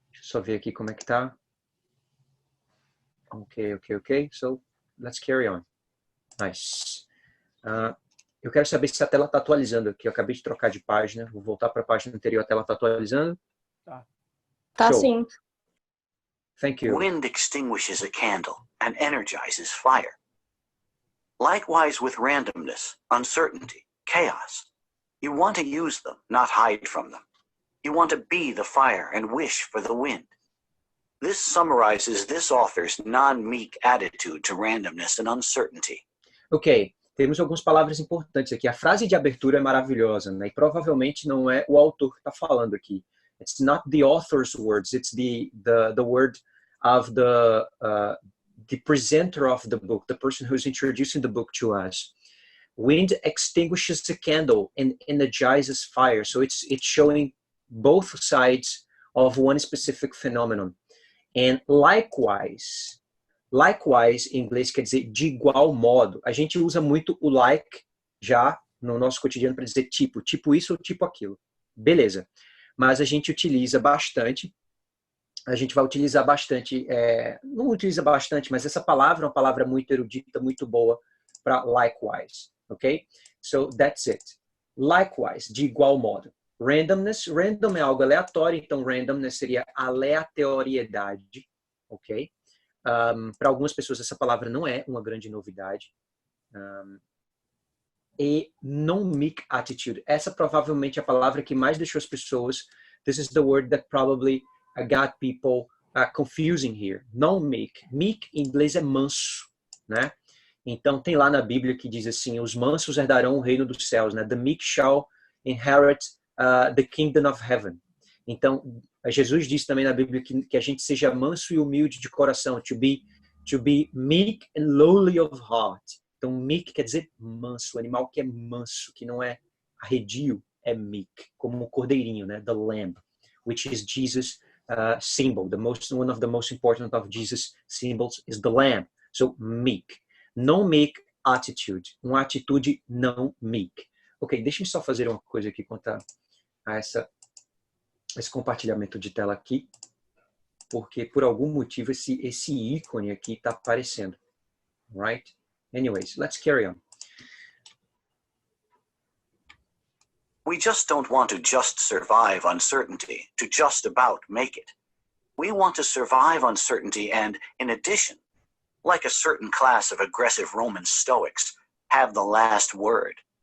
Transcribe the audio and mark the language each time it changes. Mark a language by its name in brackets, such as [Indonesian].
[Portuguese] Deixa eu só ver aqui como é que tá. Ok. [English] So, let's carry on. Nice. [Portuguese] Eu quero saber se a tela está atualizando aqui. Eu acabei de trocar de página. Vou voltar para a página anterior. A tela está atualizando? Tá sim. [English] Thank you. Wind extinguishes a candle and energizes fire. Likewise with randomness, uncertainty, chaos. You want to use them, not hide from them. You want to be the fire and wish for the wind. This summarizes this author's non-meek attitude to randomness and uncertainty. [Portuguese] Ok, temos algumas palavras importantes aqui. A frase de abertura é maravilhosa, né? E provavelmente não é o autor que está falando aqui. [English] It's not the author's words, it's the word of the presenter of the book, the person who's introducing the book to us. Wind extinguishes the candle and energizes fire. So it's showing both sides of one specific phenomenon. [Portuguese] And likewise, em inglês quer dizer de igual modo. A gente usa muito o like já no nosso cotidiano para dizer tipo isso ou tipo aquilo. Beleza. Mas a gente utiliza bastante, a gente vai utilizar bastante, não utiliza bastante, mas essa palavra é uma palavra muito erudita, muito boa para likewise, ok? [English] So that's it. [Portuguese] Likewise, de igual modo. Randomness, random é algo aleatório, então randomness seria aleatoriedade, ok? Para algumas pessoas essa palavra não é uma grande novidade. E non-meek attitude. Essa provavelmente é a palavra que mais deixou as pessoas. [English] This is the word that probably got people confusing here. Non-meek. [Portuguese] Meek em inglês é manso, né? Então tem lá na Bíblia que diz assim: os mansos herdarão o reino dos céus, né? [English] The meek shall inherit the kingdom of heaven. [Portuguese] Então Jesus diz também na Bíblia que a gente seja manso e humilde de coração. [English] To be meek and lowly of heart. [Portuguese] Então, meek quer dizer manso, o animal que é manso, que não é arredio, é meek, como um cordeirinho, né? [English] The lamb, which is Jesus' symbol. One of the most important of Jesus' symbols is the lamb. So, meek. No meek attitude, [Portuguese] uma atitude não meek. Ok, deixa eu só fazer uma coisa aqui quanto a esse compartilhamento de tela aqui, porque por algum motivo esse ícone aqui está aparecendo, [English] right? Anyways, let's carry on. We just don't want to just survive uncertainty, to just about make it. We want to survive uncertainty and, in addition, like a certain class of aggressive Roman Stoics, have the last word.